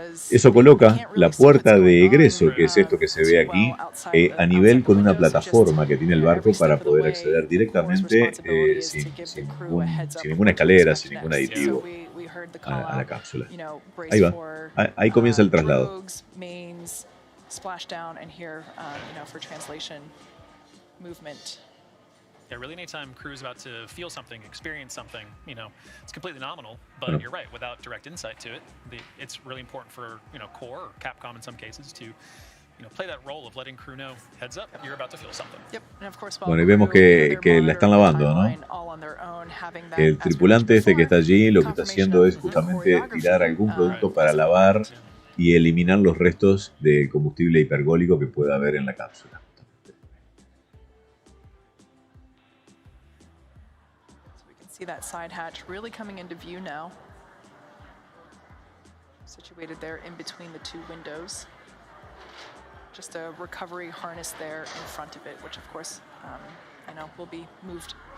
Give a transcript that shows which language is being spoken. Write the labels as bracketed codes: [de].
[es] Eso coloca la puerta de egreso, que es esto que se ve aquí, a nivel con una plataforma que tiene el barco para poder acceder directamente sin ninguna escalera, sin ningún aditivo a la cápsula. Ahí va, ahí comienza el traslado. [en] Splashdown and here, for translation movement. Yeah, really anytime crew is about to feel something, experience something, it's completely nominal, but you're right, without direct insight to it, it's really important for, Core or Capcom in some cases to, play that role of letting crew know, heads up, you're about to feel something. Yep. And of course, [es] bueno, y vemos que la están lavando, ¿no? El tripulante este que está allí lo que está haciendo es justamente tirar algún producto para lavar y eliminar los restos de combustible hipergólico que pueda haber en la cápsula. [en] So we can see that side hatch really coming into view now. Situated there in between the 2 windows. Just a recovery harness there in front of it, which of course, will be moved.